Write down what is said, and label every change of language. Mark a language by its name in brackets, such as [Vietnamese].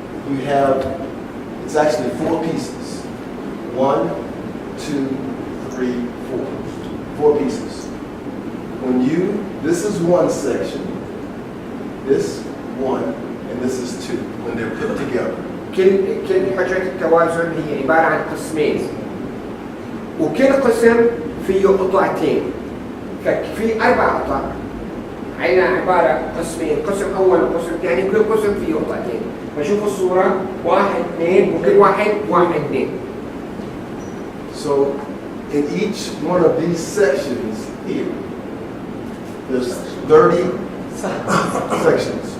[English] You have, it's actually 4 pieces. 1, 2, 3, 4. 4 pieces. This is 1 section, this 1, and this is 2 when they're put together. [Arabic] كل حجرة التوازن هي عبارة عن قسمين، وكل قسم فيه قطعتين، ففي 4 قطع. عندنا عبارة قسمين، قسم أول وقسم ثاني، كل قسم فيه قطعتين. فشوفوا الصورة 1 2 وكل واحد 1 2. [English] So in each one of these sections here, there's 30 sections.